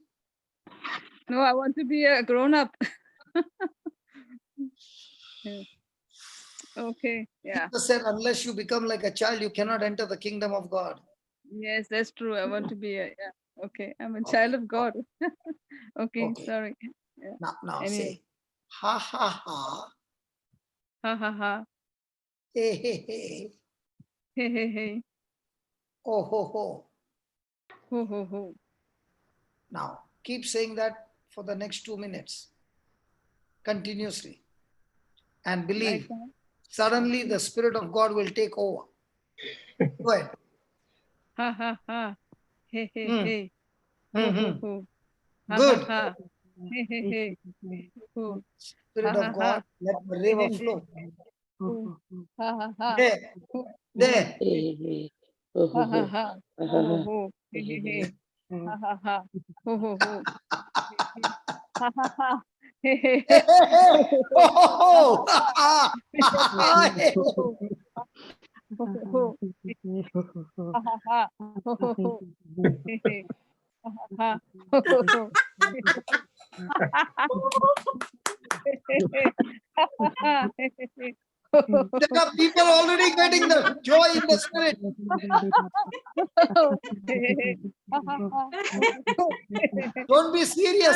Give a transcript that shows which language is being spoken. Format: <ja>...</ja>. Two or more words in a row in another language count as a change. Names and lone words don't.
<en>No, I want to be a grown-up. Yeah. Okay. Yeah. Jesus said, unless you become like a child, you cannot enter the kingdom of God. Yes, that's true. I want to be okay. I'm a child of God. Okay, sorry. Yeah. Now Anyway. say, ha ha ha. Ha ha ha. Hey hey hey. Hey hey hey. Oh ho ho. Ho ho ho. Now keep saying that for the next 2 minutes. Continuously. And believe. Suddenly the Spirit of God will take over. Go ahead. Ha ha ha. Hey hey hey. Ho ho ho. Ha Good. ha ha. Hey hey hey. Ho. Spirit of God, let the river flow. Ha ha ha. There. There. Ha ha ha. Ho ho ho. Hey hey hey. Ha ha ha. Ho ho ho. Ha ha ha. Hey hey hey. Oh, Ho ho ho. Ha ha ha. Ho ho ho. Hey hey. Ha ha ha. Ho ho ho. There are people already getting the joy in the Spirit. Don't be serious.</en>